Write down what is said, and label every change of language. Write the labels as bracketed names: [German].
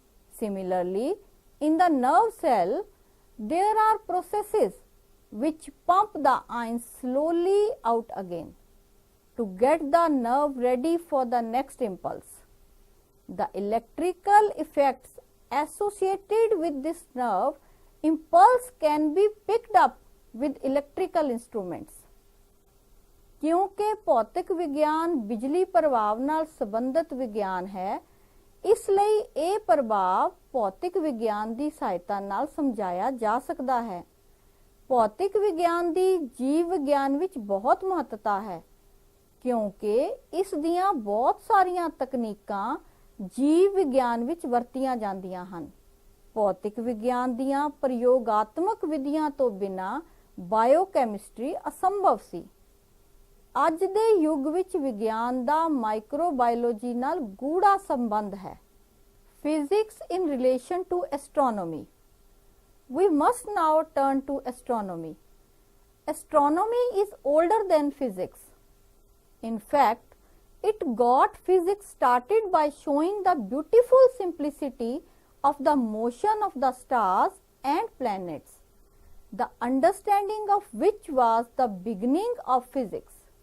[English] Similarly, in the nerve cell, there are processes which pump the ions slowly out again to get the nerve ready for the next impulse. The electrical effects associated with this nerve impulse can be picked up with electrical instruments. [Punjabi] क्योंकि ਭੌਤਿਕ ਵਿਗਿਆਨ ਬਿਜਲੀ ਪ੍ਰਭਾਵ ਨਾਲ ਸੰਬੰਧਿਤ ਵਿਗਿਆਨ ਹੈ, ਇਸ ਲਈ ਇਹ ਪ੍ਰਭਾਵ ਭੌਤਿਕ ਵਿਗਿਆਨ ਦੀ ਸਹਾਇਤਾ ਨਾਲ ਸਮਝਾਇਆ ਜਾ ਸਕਦਾ ਹੈ। ਭੌਤਿਕ ਵਿਗਿਆਨ ਦੀ ਜੀਵ ਵਿਗਿਆਨ ਵਿੱਚ ਬਹੁਤ ਮਹੱਤਤਾ ਹੈ, ਕਿਉਂਕਿ ਇਸ ਦੀਆਂ ਬਹੁਤ ਸਾਰੀਆਂ ਤਕਨੀਕਾਂ ਜੀਵ ਵਿਗਿਆਨ ਵਿੱਚ ਵਰਤੀਆਂ ਜਾਂਦੀਆਂ ਹਨ। ਭੌਤਿਕ ਵਿਗਿਆਨ ਦੀਆਂ ਪ੍ਰਯੋਗਾਤਮਕ ਵਿਧੀਆਂ ਤੋਂ ਬਿਨਾਂ ਬਾਇਓਕੈਮਿਸਟਰੀ ਅਸੰਭਵ ਸੀ। ਅੱਜ ਦੇ ਯੁੱਗ ਵਿੱਚ ਵਿਗਿਆਨ ਦਾ ਮਾਈਕਰੋਬਾਇਓਲੋਜੀ ਨਾਲ ਗੂੜਾ ਸੰਬੰਧ ਹੈ। [English] Physics in relation to astronomy. We must now turn to astronomy. Astronomy is older than physics. In fact, it got physics started by showing the beautiful simplicity of the motion of the stars and planets, the understanding of which was the beginning of physics.